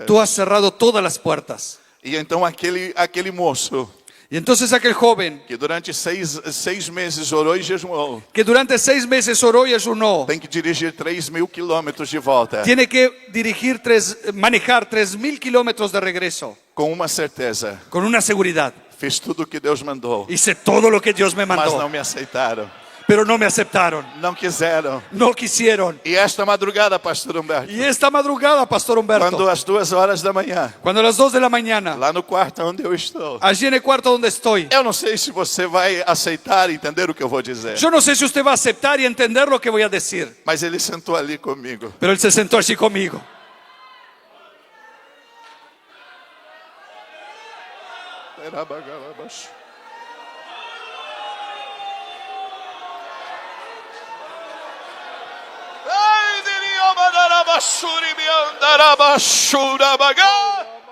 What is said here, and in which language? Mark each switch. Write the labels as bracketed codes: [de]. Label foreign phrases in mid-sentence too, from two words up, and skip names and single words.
[es] Tú has cerrado todas las puertas. [pt] E então aquele moço [es] Y entonces aquel joven [pt] que durante seis meses orou e jejuou, [es] que durante 6 meses oró y ayunó, [pt] tem que dirigir 3.000 quilômetros de volta, [es] tiene que manejar 3.000 kilómetros de regreso [pt] com uma certeza: [es] con una seguridad. [pt] fiz tudo o que Deus mandou, [es] Hice todo lo que Dios me [pt] mas [es] mandó, [pt] não me aceitaram, [es] pero no me aceptaron, [pt] não quiseram. [es] no quisieron. [pt] E esta madrugada, pastor Humberto, [es] Y esta madrugada, Pastor Humberto, [pt] quando às 2 da manhã, [es] cuando a las 2 de la mañana, [pt] lá no quarto onde eu estou, [es] allí en el cuarto donde estoy, [pt] eu não sei se você vai aceitar e entender o que eu vou dizer, [es] yo no sé si usted va a aceptar y entender lo que voy a decir, [pt] mas ele sentou ali comigo. [es] pero él se sentó allí conmigo. Ai, diria mandarabashuri me andarabashura baga.